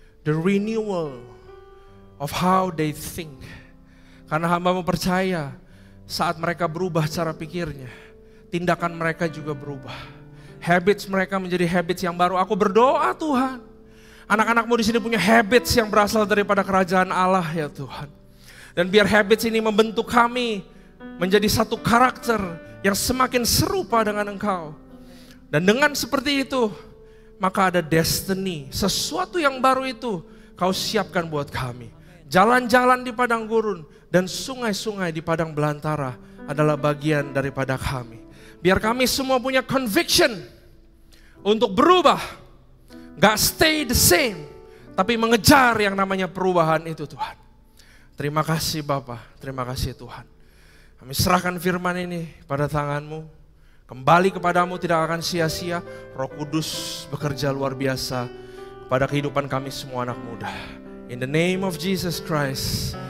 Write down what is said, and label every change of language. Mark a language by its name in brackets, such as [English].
[English] The renewal of how they think. [Indonesian] Karena hambamu percaya saat mereka berubah cara pikirnya, tindakan mereka juga berubah. Habits mereka menjadi habits yang baru. Aku berdoa Tuhan, anak-anakmu di sini punya habits yang berasal daripada kerajaan Allah ya Tuhan. Dan biar habits ini membentuk kami menjadi satu karakter yang semakin serupa dengan Engkau. Dan dengan seperti itu, maka ada destiny, sesuatu yang baru itu kau siapkan buat kami. Jalan-jalan di padang gurun dan sungai-sungai di padang belantara adalah bagian daripada kami. Biar kami semua punya conviction untuk berubah, gak [English] stay the same, [Indonesian] tapi mengejar yang namanya perubahan itu Tuhan. Terima kasih Bapa, terima kasih Tuhan. Kami serahkan firman ini pada tangan-Mu. Kembali kepadamu tidak akan sia-sia. Roh Kudus bekerja luar biasa pada kehidupan kami semua anak muda. [English] In the name of Jesus Christ.